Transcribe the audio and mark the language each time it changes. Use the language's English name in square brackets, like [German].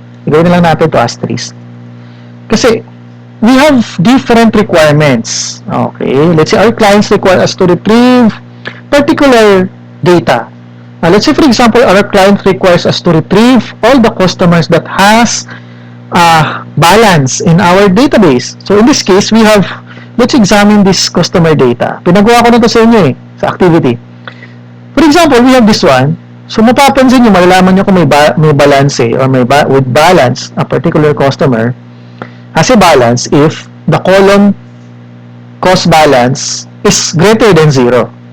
[Filipino] Igawin na lang natin to asterisk. Kasi, [English] we have different requirements. [Filipino] Okay? [English] Let's say our clients require us to retrieve particular data. Let's say, for example, our client requires us to retrieve all the customers that has balance in our database. So, in this case, we have, let's examine this customer data. [Filipino] Pinagawa ko na ito sa inyo sa activity. [English] For example, we have this one. So, [Filipino] mapapansin nyo, malalaman nyo kung may balance [English] or with balance, a particular customer has a balance if the column cost balance is greater than 0.